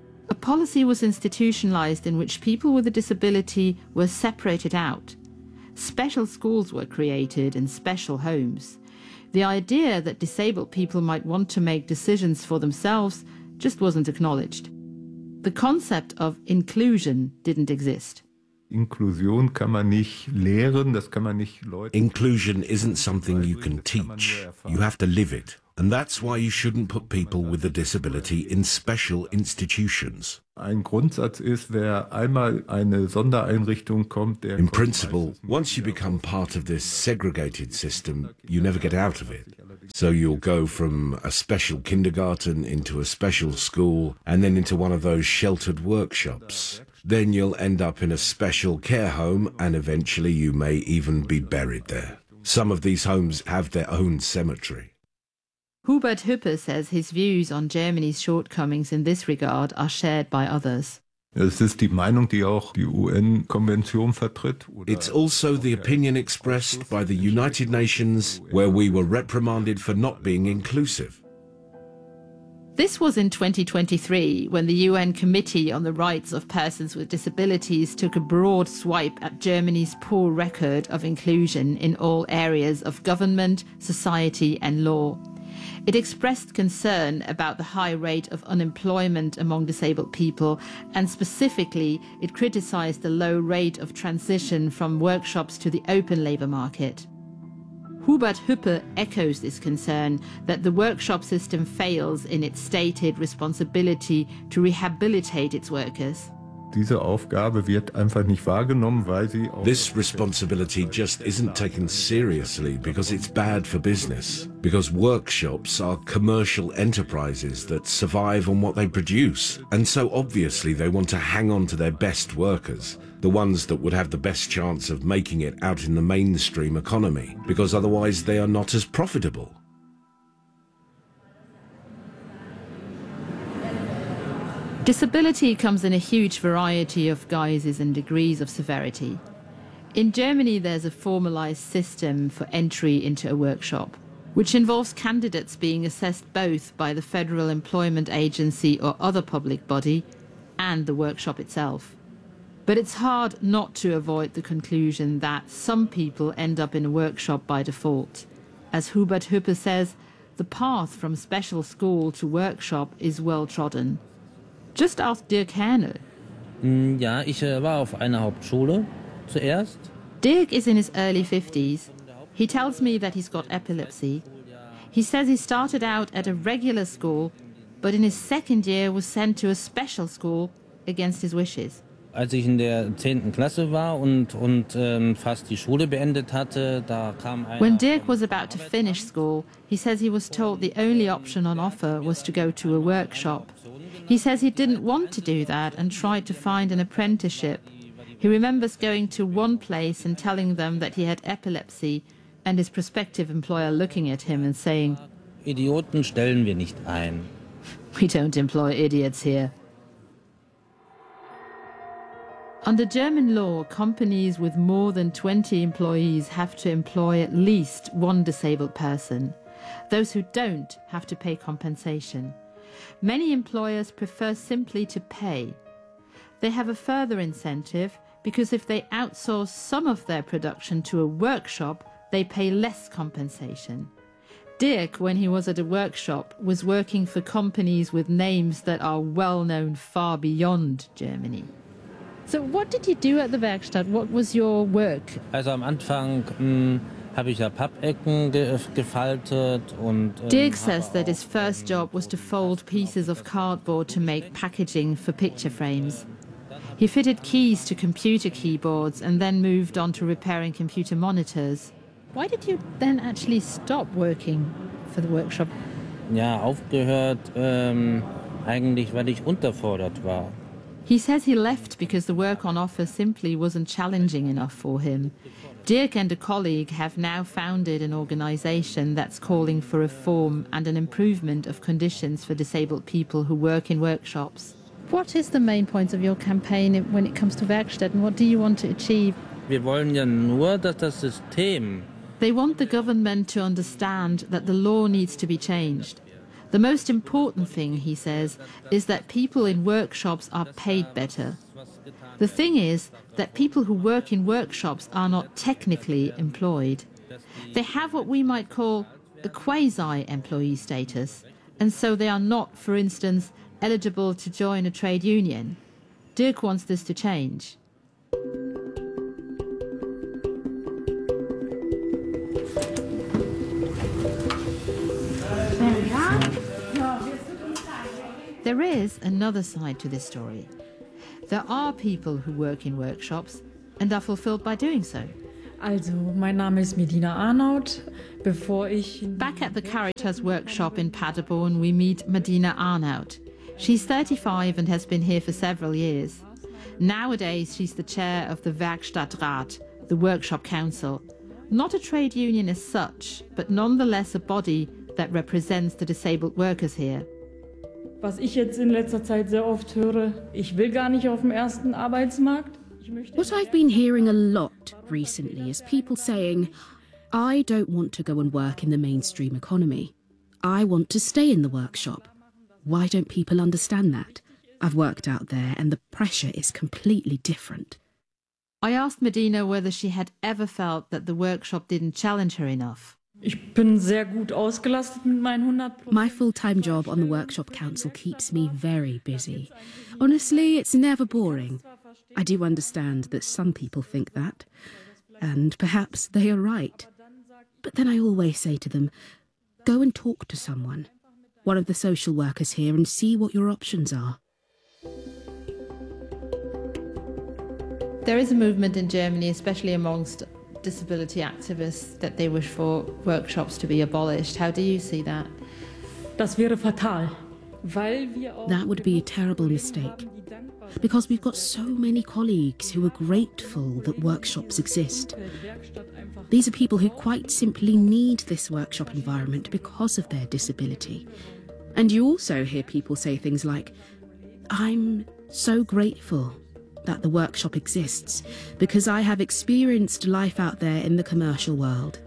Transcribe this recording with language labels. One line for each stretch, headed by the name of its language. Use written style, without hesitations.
English: A policy was institutionalized in which people with a disability were separated out. Special schools were created and special homes. The idea that disabled people might want to make decisions for themselves just wasn't acknowledged. The concept of inclusion didn't exist.
German: Inklusion kann man nicht lehren, das kann man nicht Leuten.
English: Inclusion isn't something you can teach. You have to live it. And that's why you shouldn't put people with a disability in special institutions.
German: Ein Grundsatz ist, wer einmal eine Sondereinrichtung kommt, der.
English: In principle, once you become part of this segregated system, you never get out of it. So you'll go from a special kindergarten into a special school and then into one of those sheltered workshops. Then you'll end up in a special care home and eventually you may even be buried there. Some of these homes have their own cemetery. Hubert Hüppe says his views on Germany's shortcomings in this regard are shared by others.
German: Es ist die Meinung, die auch die UN-Konvention vertritt.
English: It's also the opinion expressed by the United Nations, where we were reprimanded for not being inclusive. This was in 2023, when the UN Committee on the Rights of Persons with Disabilities took a broad swipe at Germany's poor record of inclusion in all areas of government, society and law. It expressed concern about the high rate of unemployment among disabled people, and specifically, it criticized the low rate of transition from workshops to the open labor market. Hubert Hüppe echoes this concern that the workshop system fails in its stated responsibility to rehabilitate its workers.
German: Diese Aufgabe wird einfach nicht wahrgenommen, weil sie auch.
English: This responsibility just isn't taken seriously because it's bad for business. Because workshops are commercial enterprises that survive on what they produce. And so obviously they want to hang on to their best workers, the ones that would have the best chance of making it out in the mainstream economy, because otherwise they are not as profitable. Disability comes in a huge variety of guises and degrees of severity. In Germany, there's a formalized system for entry into a workshop, which involves candidates being assessed both by the Federal Employment Agency or other public body and the workshop itself. But it's hard not to avoid the conclusion that some people end up in a workshop by default. As Hubert Hüppe says, the path from special school to workshop is well trodden. Just ask Dirk Hähnel.
German: Ja, ich war auf einer Hauptschule zuerst.
English: Dirk is in his early 50s. He tells me that he's got epilepsy. He says he started out at a regular school, but in his second year was sent to a special school against his wishes.
German: Als ich in der 10. Klasse war und fast die Schule beendet hatte, da kam einer.
English: When Dirk was about to finish school, he says he was told the only option on offer was to go to a workshop. He says he didn't want to do that and tried to find an apprenticeship. He remembers going to one place and telling them that he had epilepsy and his prospective employer looking at him and saying,
German: Idioten stellen wir nicht ein.
English: We don't employ idiots here. Under German law, companies with more than 20 employees have to employ at least one disabled person. Those who don't have to pay compensation. Many employers prefer simply to pay. They have a further incentive because if they outsource some of their production to a workshop, they pay less compensation. Dirk, when he was at a workshop, was working for companies with names that are well known far beyond Germany. So what did you do at the Werkstatt? What was your work?
German: Also am Anfang habe ich ja Pappecken gefaltet und.
English: Dirk says that his first job was to fold pieces of cardboard to make packaging for picture frames. He fitted keys to computer keyboards and then moved on to repairing computer monitors. Why did you then actually stop working for the workshop?
German: Ja, aufgehört eigentlich, weil ich unterfordert war.
English: He says he left because the work on offer simply wasn't challenging enough for him. Dirk and a colleague have now founded an organization that's calling for reform and an improvement of conditions for disabled people who work in workshops. What is the main point of your campaign when it comes to Werkstätten? What do you want to achieve?
German: Wir wollen ja nur, dass das System.
English: They want the government to understand that the law needs to be changed. The most important thing, he says, is that people in workshops are paid better. The thing is that people who work in workshops are not technically employed. They have what we might call a quasi-employee status, and so they are not, for instance, eligible to join a trade union. Dirk wants this to change. There is another side to this story. There are people who work in workshops and are fulfilled by doing so.
German: Also, mein Name ist Medina Arnaut. Bevor ich
English: back at the Caritas workshop in Paderborn, we meet Medina Arnaut. She's 35 and has been here for several years. Nowadays, she's the chair of the Werkstattrat, the workshop council. Not a trade union as such, but nonetheless a body that represents the disabled workers here.
German: Was ich jetzt in letzter Zeit sehr oft höre, ich will gar nicht auf dem ersten Arbeitsmarkt.
English: What I've been hearing a lot recently is people saying, I don't want to go and work in the mainstream economy. I want to stay in the workshop. Why don't people understand that? I've worked out there and the pressure is completely different. I asked Medina whether she had ever felt that the workshop didn't challenge her enough.
German: Ich bin sehr gut ausgelastet mit meinen 100%.
English: My full-time job on the workshop council keeps me very busy. Honestly, it's never boring. I do understand that some people think that, and perhaps they are right. But then I always say to them, go and talk to someone, one of the social workers here, and see what your options are. There is a movement in Germany, especially amongst disability activists, that they wish for workshops to be abolished. How do you see that?
German: Das wäre fatal, weil wir auch
English: that would be a terrible mistake. Because we've got so many colleagues who are grateful that workshops exist. These are people who quite simply need this workshop environment because of their disability. And you also hear people say things like, I'm so grateful that the workshop exists because I have experienced life out there in the commercial world.